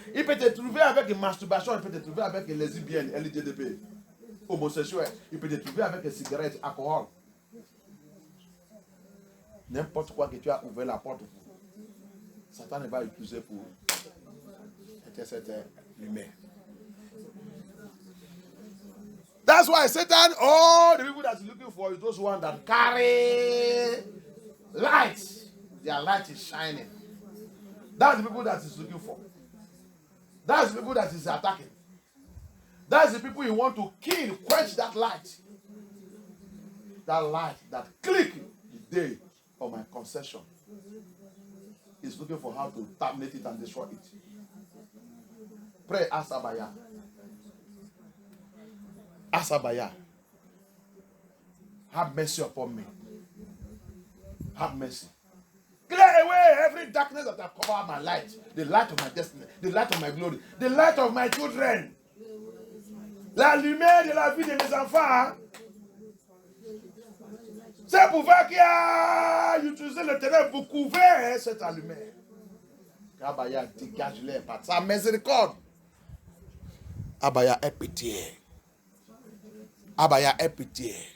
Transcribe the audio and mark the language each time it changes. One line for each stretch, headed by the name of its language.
French: Il peut te trouver avec masturbation. Il peut te trouver avec lesbienne, LGTB, homosexuel. Il peut te trouver avec cigarettes, alcool. N'importe quoi que tu as ouvert la porte pour. Satan va utiliser pour éteindre cette lumière.
English: That's why Satan, all the people that's looking for is those ones that carry light. Their light is shining. That's the people that he's looking for. That's the people that he's attacking. That's the people he want to kill, quench that light. That light that click the day of my conception. He's looking for how to terminate it and destroy it. Pray, Asabaya. Asabaya. Have mercy upon me. Have mercy. Clear away every darkness that has covered my light. The light of my destiny. The light of my glory. The light of my children.
French: La lumière de la vie de mes enfants. C'est pour voir qu'il a utilisé le ténèbre pour couvrir cette lumière. Abaya dégage-les par sa miséricorde. Abaya, aie pitié. Abaya, aie pitié.